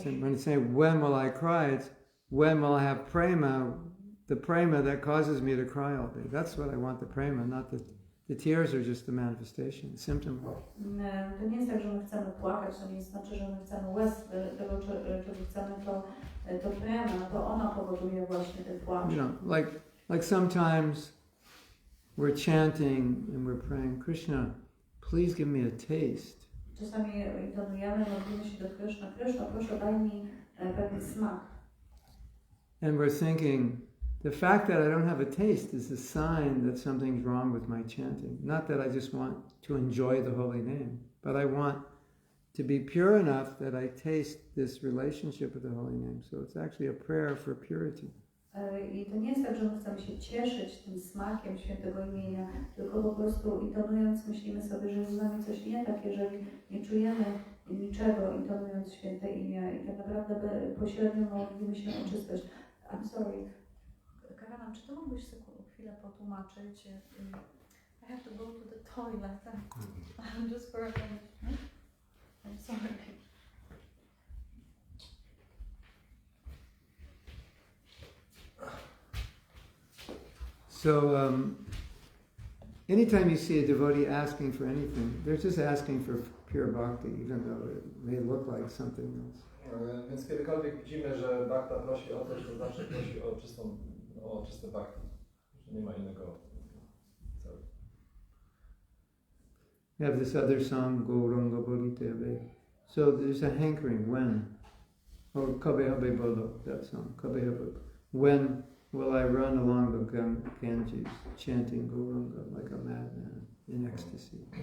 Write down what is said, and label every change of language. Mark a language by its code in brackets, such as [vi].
[en] When it's saying, when will I cry? It's when will I have prema, the prema that causes me to cry all day. That's what I want, the prema, not the tears are just the manifestation, the symptom. [pl] To nie jest tak, że my chcemy płakać, to nie znaczy, że my chcemy łez. Tego, czego chcemy, to prema, to ona powoduje właśnie ten płacz. [en] You know, like sometimes we're chanting and we're praying, Krishna, please give me a taste. [pl] Czasami intonujemy, modlimy się do Kryszna. Kryszna, proszę daj mi pewien smak. [en] And we're thinking, the fact that I don't have a taste is a sign that something's wrong with my chanting. Not that I just want to enjoy the holy name, but I want to be pure enough that I taste this relationship with the holy name. So it's actually a prayer for purity. [pl] I to nie jest tak, że my chcemy się cieszyć tym smakiem świętego imienia, tylko po prostu intonując myślimy sobie, że jest z nami coś nie tak, jeżeli nie czujemy niczego intonując święte imię i tak naprawdę pośrednio modlimy się o czystość. [en] I'm sorry. [pl] Karana, czy ty mógłbyś chwilę potłumaczyć? [en] I have to go to the toilet. Just for a minute. I'm sorry. So anytime you see a devotee asking for anything, they're just asking for pure bhakti, even though it may look like something else. [pl] Więc kiedykolwiek widzimy, że bhakta prosi o coś, to zawsze prosi o czyste bhakti. Że nie ma innego celu. [en] We have this other song, Gauranga Bodhiteve. So there's a hankering, when? Or Kabe Habe Bolo, that song, Kabe Habe. When will I run along the Ganges, chanting Gauranga like a madman in ecstasy?